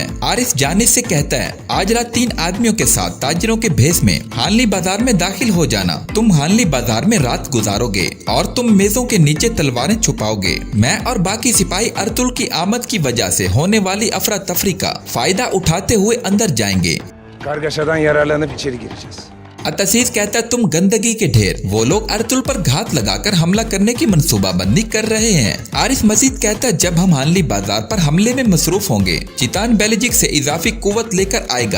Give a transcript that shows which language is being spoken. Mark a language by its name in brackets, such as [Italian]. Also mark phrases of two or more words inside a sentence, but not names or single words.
[Urdu] آرس جانے سے کہتا ہے آج رات 3 آدمیوں کے ساتھ تاجروں کے بھیس میں ہانلی بازار میں داخل ہو جانا. تم ہانلی بازار میں رات گزارو گے اور تم میزوں کے نیچے تلواریں چھپاؤ گے. میں اور باقی سپاہی ارتل کی آمد کی وجہ سے ہونے والی افرا تفری کا فائدہ اٹھاتے ہوئے اندر جائیں گے. [Turkish] Kargaşadan yararlanıp içeri gireceğiz. [Urdu] اتسیس کہتا تم گندگی کے ڈھیر، وہ لوگ ارتل پر گھات لگا کر حملہ کرنے کی منصوبہ بندی کر رہے ہیں. آرس مجید کہتا جب ہم ہانلی بازار پر حملے میں مصروف ہوں گے چتان بیلیجک سے اضافی قوت لے کر آئے گا.